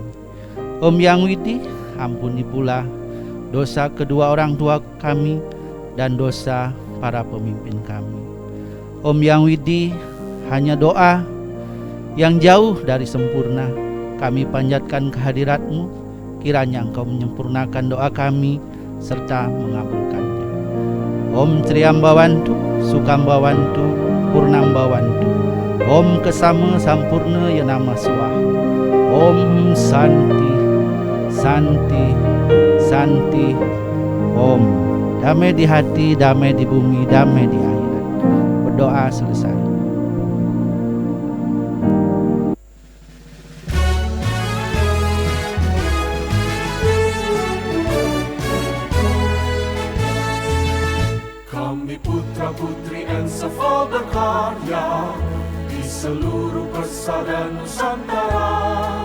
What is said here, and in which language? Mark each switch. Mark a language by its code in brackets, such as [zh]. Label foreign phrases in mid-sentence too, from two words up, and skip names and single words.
[id] Om Yang Widi, ampuni pula dosa kedua orang tua kami dan dosa para pemimpin kami. Om Yang Widi, hanya doa yang jauh dari sempurna kami panjatkan kehadirat-Mu, kiranya Engkau menyempurnakan doa kami serta mengabulkannya. [sa] Om Triambawantu, Sukambawantu, Purnambawantu, Om Kesama Sampurna Yanama Swaha. Om Santi, Santi, Santi. Om. [id] Damai di hati, damai di bumi, damai di akhirat. Berdoa selesai. Kami putra-putri Encephal berkarya di seluruh persada Nusantara.